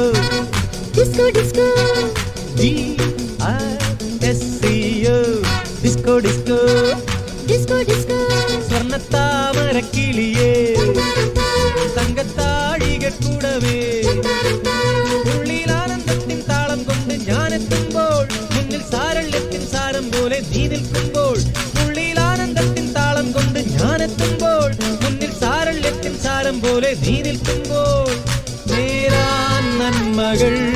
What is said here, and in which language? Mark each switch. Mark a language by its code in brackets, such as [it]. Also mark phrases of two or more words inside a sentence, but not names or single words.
[en] Disco disco D-I-S-C-O Disco Disco disco disco [ml] സ്വർണ്ണത്താമരക്കിളിയേ തങ്കത്താഴിക കൂടവേ ഉള്ളിലാനന്ദത്തിൻ താളം കൊണ്ട് ഞാനെത്തുമ്പോൾ മുന്നിൽ സാരള്യത്തിൻ സാരം പോലെ നീ നിൽക്കുമ്പോൾ ഉള്ളിലാനന്ദത്തിൻ താളം കൊണ്ട് ഞാനെത്തുമ്പോൾ മുന്നിൽ സാരള്യത്തിൻ സാരം പോലെ നീ നിൽക്കുമ്പോൾ നേരാൻ നന്മകൾ